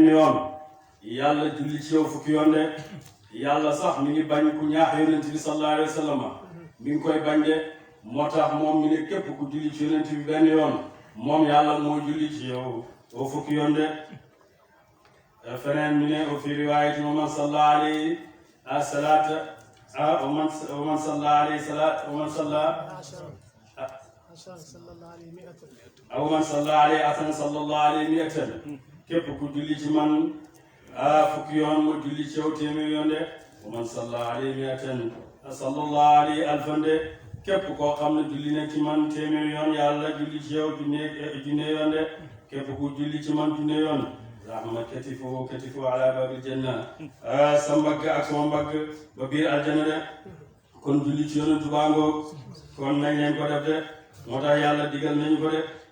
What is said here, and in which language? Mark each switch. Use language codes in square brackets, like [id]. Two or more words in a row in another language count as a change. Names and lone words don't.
[wo] yoon yàlla julli ci yow fukki yoon de yàlla sax mi ngi bañ ku ñaax yonent bi [ar] صلى الله عليه وسلم [wo] mi ngi koy bañ de moo tax moom mi ne képp ku julli ci yonent bi benn yoon moom yàlla moo julli ci yow oo fukki yoon de feneen mi ne [ar] أو في رواية ومن صلى عليه صلاة ومن صلى عليه صلاة ومن صلى [wo] عليه صلاة ومن صلى [ar] أو من صلى عليه أثنى صلى الله عليه 100 [wo] képp ku julli ci man fukki yoon mu julli ci yow téeméer yoon de [ar] ومن صلى عليه 100 صلى الله عليه ألفا [wo] de képp koo xam ne julli na ci man téeméer yoon yàlla julli ci yow junne yoon de képp ku julli ci man junne yoon [ar] رحمة كتفه على باب الجنة [wo] sa mbagg ak sama mbagg ba biir aljanna de kon julli ci yonentu baa ngoog kon nañ leen ko def de moo tax yàlla digal nañu ko de